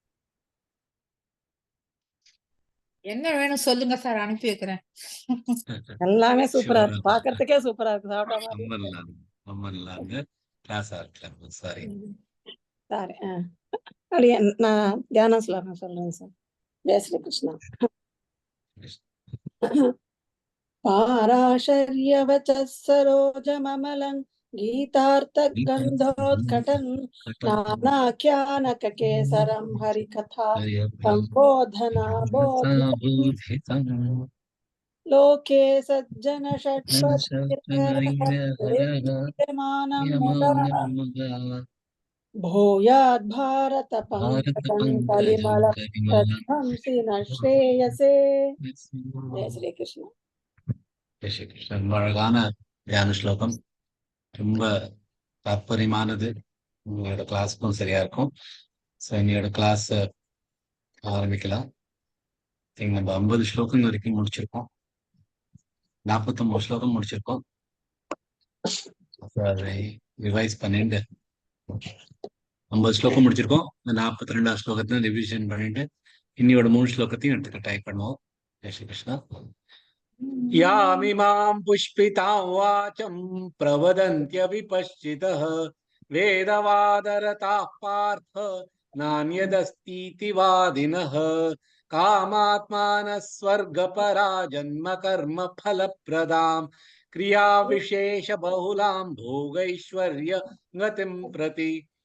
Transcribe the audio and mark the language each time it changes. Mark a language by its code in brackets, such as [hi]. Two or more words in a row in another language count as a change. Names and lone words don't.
[ta] என்ன வேணும் சொல்லுங்க சார், அனுப்பி வைக்கிறேன். எல்லாமே சூப்பரா சிவராம். இருக்கு. பார்க்கறதுக்கே சூப்பரா இருக்கு. சாப்பிட்ட மாதிரி ரொம்ப நல்லா இருக்கு. ரொம்ப நல்லா இருக்கு. கிளாஸா இருக்கு. சாரி. சாரி. அப்படியே நான் தியானம் ஸ்லோகம் சொல்றேன் சார். [sa] जय श्री कृष्ण. पाराशर्यवचः सरोजममलं गीतार्थगन्धोत्कटन् नानाख्यानककेसरं हरिकथा सम्बोधना बोधितं लोके सज्जन षट्पदमानं मुदा भूयाद् भारत पंकजं कलिमल प्रध्वंसि न श्रेयसे. जय श्री कृष्ण. जय श्री कृष्ण. [ta] ரொம்ப அழகான தியான ஸ்லோகம். ரொம்ப தாற்பயமானது. உங்களோட கிளாஸுக்கும் சரியா இருக்கும். ஸோ என்னோட கிளாஸ் ஆரம்பிக்கலாம். நம்ம 50 ஸ்லோகம் வரைக்கும் முடிச்சிருக்கோம். 49 ஸ்லோகம் முடிச்சிருக்கோம். அதை ரிவைஸ் பண்ணிட்டு 50 ஸ்லோகம் முடிச்சிருக்கோம். 42 ஸ்லோகத்தை ரிவிஷன் பண்ணிட்டு இன்னியோட 3 ஸ்லோகத்தையும் எடுத்துக்க ட்ரை பண்ணுவோம். [sa] जय श्री कृष्ण. यामिमां पुष्पितां वाचं प्रवदन्त्यविपश्चितः वेदवादरताः पार्थ नान्यदस्तीति वादिनः कामात्मानः स्वर्गपरा जन्म कर्म फलप्रदां क्रियाविशेषबहुलां भोगैश्वर्य गतिं प्रति